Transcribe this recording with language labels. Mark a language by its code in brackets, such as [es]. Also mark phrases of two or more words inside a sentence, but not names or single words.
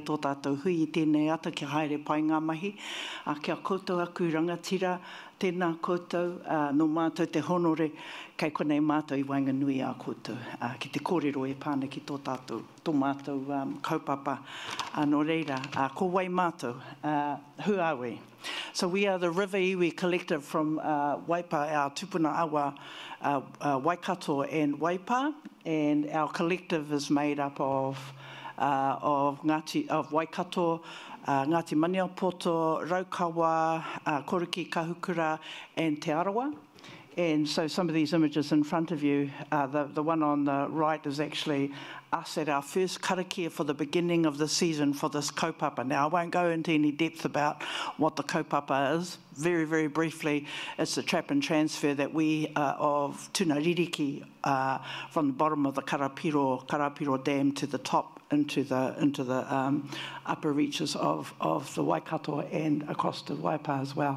[mi] tō tātou hui I tēnei ata ki haere pai ngā mahi, kia koutou aku rangatira, tēnā koutou, no mātou te honore, kei konei mātou I Whanganui-a-Tara, ki te kōrero e pāna ki tō tātou, tō mātou kaupapa, anō reira, ko wai mātou, [en] who are we? So we are the River Iwi Collective from Waipa, our [mi] tupuna awa, [en] Waikato and Waipa, and our collective is made up of Waikato, Ngāti Maniapoto, Raukawa, Koriki Kahukura, and Te Arawa. And so some of these images in front of you, the one on the right is actually us at our first karakia for the beginning of the season for this kaupapa. Now, I won't go into any depth about what the kaupapa is. Very, very briefly, it's the trap and transfer that we, of [mi] Tuna Ririki, [en] from the bottom of the Karapiro Dam to the top into the upper reaches of the Waikato and across to Waipa as well.